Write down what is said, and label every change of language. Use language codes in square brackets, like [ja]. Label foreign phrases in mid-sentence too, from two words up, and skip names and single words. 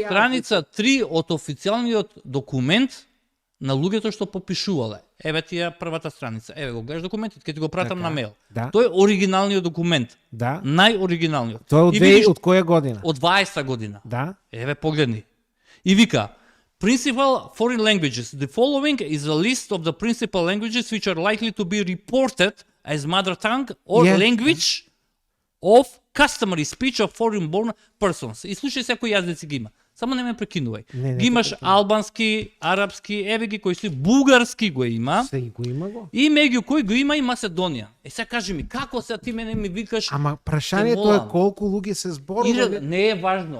[mk] страница 3 од официјалниот документ на луѓето што попишувале. Еве ти ја првата страница. Еве го гледаш документот, ќе ти го пратам Така, на мејл. да. Тој е оригиналниот документ. Да. Најоригиналниот. Тоа е од И видиш, од која година? од 20 година. Да. Еве погледни. И вика, [en] Principal foreign languages. The following is a list of the principal languages which are likely to be reported as mother tongue or Yes. language of customary speech of foreign born persons. [mk] И слушај се кои јазици ги има. Само не ме прекинувај. Не Ги имаш те прекинувам. албански, арапски, еве ги кои се бугарски го има. Се го има го. И меѓу кои го има и Македонија. Сега кажи ми, како се ти мене ми викаш? Ама Те прашањето е молам. колку луѓе се зборувале. Не е важно.